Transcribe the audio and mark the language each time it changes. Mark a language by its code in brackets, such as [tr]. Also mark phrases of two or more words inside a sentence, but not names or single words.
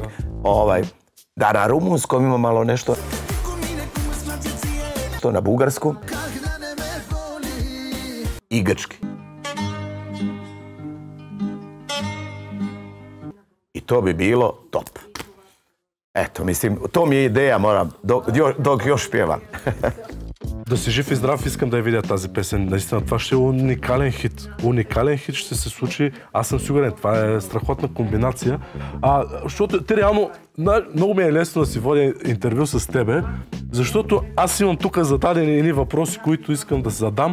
[sr] Da na rumunskom ima malo nešto, to na bugarskom i grčki. I to bi bilo top. Eto, mislim, to mi je ideja, moram, dok još pjevam. [bg] Да си жив и здрав, искам да я видя тази песен. Наистина, това ще е уникален хит. Уникален хит ще се случи. Аз съм сигурен, това е страхотна комбинация. Защото ти реално, много ми е лесно да си водя интервю с тебе, защото аз имам тук зададени едни въпроси, които искам да задам.